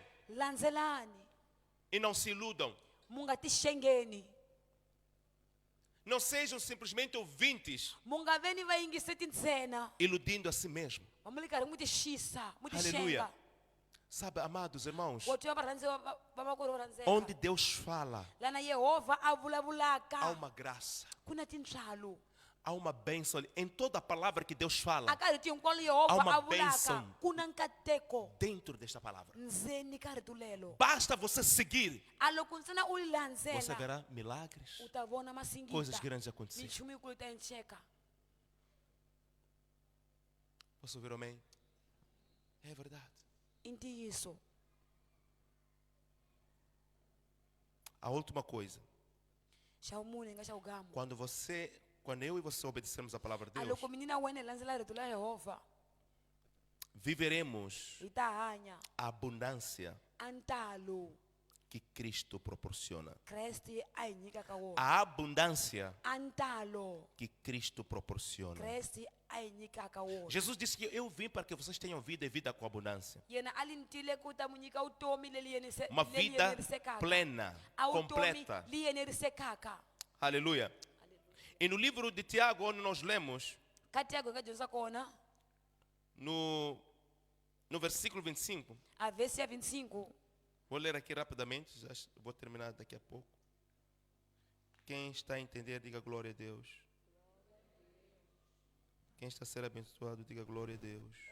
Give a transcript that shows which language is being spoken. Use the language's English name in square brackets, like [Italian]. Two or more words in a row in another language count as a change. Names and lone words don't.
[Tsonga] landzelani, [Portuguese] e não se iludam. [Tsonga] mu nga tixengeni. [Portuguese] Não sejam simplesmente ouvintes, [Tsonga] Mu nga veni vayingiseti ntsena, [Portuguese] iludindo a si mesmo. [Tsonga] va mu ri karhi mu tixisa, mu [Portuguese] Aleluia. [Tsonga] tixenga. [Portuguese] Sabe, amados irmãos, [Tsonga] Vo twa varhandziwa va makwerhu vo rhandzeka. [Portuguese] onde Deus fala, [Tsonga] Lana Yehovha a [Portuguese] há [Tsonga] vulavulaka [Portuguese] uma graça, [Tsonga] ku na tintswalo. [Portuguese] há uma bênção. Em toda a palavra que Deus fala, [Tsonga] A ka rito hinkwalo [Portuguese] Há [Tsonga] Yehovha [Portuguese] uma [Tsonga] a vulaka [Portuguese] bênção. [Tsonga] ku na nkateko [Portuguese] dentro desta palavra. [Tsonga] ndzeni ka rito lelo. [Portuguese] Basta você seguir, [Tsonga] A loko ntsena u li [Portuguese] você [Tsonga] landzela [Portuguese] verá milagres, [Tsonga] u ta vona [Portuguese] coisas [Tsonga] masingita, [Portuguese] grandes acontecer. [Tsonga] minchumu yikulu ta enceka. [Portuguese] Posso ouvir amém? É verdade. [Tsonga] I ntiyiso. [Portuguese] A última coisa, [Tsonga] Xa vumune hi nga xa vugamu. [Portuguese] quando eu e você obedecermos a palavra de [Tsonga] A [Portuguese] Deus, [Tsonga] loko mina na wena hi landzela rito la Yehovha, [Portuguese] viveremos [Tsonga] hi ta hanya [Portuguese] a abundância [Tsonga] a ntalo [Portuguese] que Cristo proporciona. [Tsonga] Kreste a hi nyikaka wona. [Portuguese] A abundância [Tsonga] A ntalo [Portuguese] que Cristo proporciona. [Tsonga] Kreste a hi nyikaka wona. [Portuguese] Jesus disse que eu vim para que vocês tenham vida e vida com abundância. [Tsonga] Yena a li ntile ku ta mu nyika vutomi leli [Portuguese] Uma vida [Tsonga] yenerisekaka. [Portuguese] plena, [Tsonga] A vutomi [Portuguese] completa. [Tsonga] li yenerisekaka. [Portuguese] Aleluia. E no livro de Tiago, onde nós lemos, [Tsonga] Ka Tiago hi nga dyondza kona [Portuguese] no versículo 25, [Tsonga] a vesi ya 25. [Portuguese] vou ler aqui rapidamente, já vou terminar daqui a pouco. Quem está a entender, diga glória a Deus. Quem está a ser abençoado, diga glória a Deus.